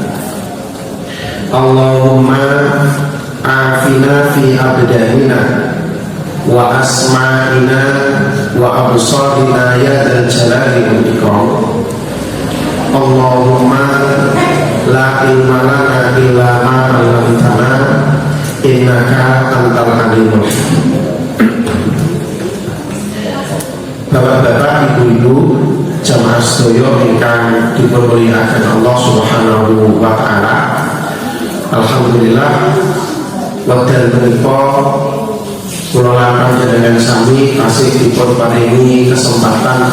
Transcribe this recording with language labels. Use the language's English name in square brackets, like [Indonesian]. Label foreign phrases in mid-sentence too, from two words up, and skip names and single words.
[Arabic] اللهم عافنا في أبداننا وأسماعنا وأبصارنا يا ذا الجلال والإكرام. اللهم لا علم لنا إلا ما علمتنا إنك أنت العليم الحكيم. [Javanese] Bapak-bapak, ibu-ibu, jamaah sedaya ingkang dimulyakaken Allah [Arabic] سبحانه وتعالى. [Javanese] Alhamdulillah wekdal menika kula lan panjenengan sami tasih dipun paringi kesempatan